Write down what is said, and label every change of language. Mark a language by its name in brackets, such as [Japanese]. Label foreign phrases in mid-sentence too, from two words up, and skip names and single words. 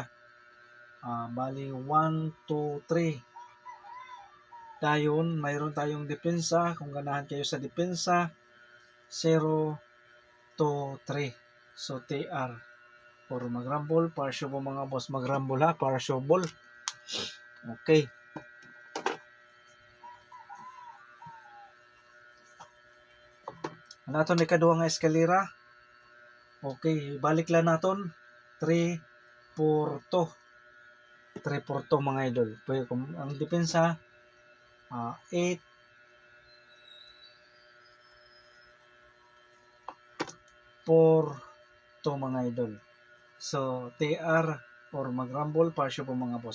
[Filipino] Bali 1, 2, 3. Dayon, mayroon tayong depensa. [Cebuano] Kung ganahan kayo sa depensa, 0, 2, 3. [Filipino] So, TR. Or mag-rumble, partial po mga boss. Mag-rumble ha, [English] partial ball. [Filipino] Okay. [Hiligaynon] Naton ni kaduha nga eskalera. Okay, balik lang naton 3, 4, 2. 3, 4, 2 mga idol. Pero kung ang depensa 8, 4, 2 mga idol. [Filipino] So, TR or mag-rumble, partial po mga boss.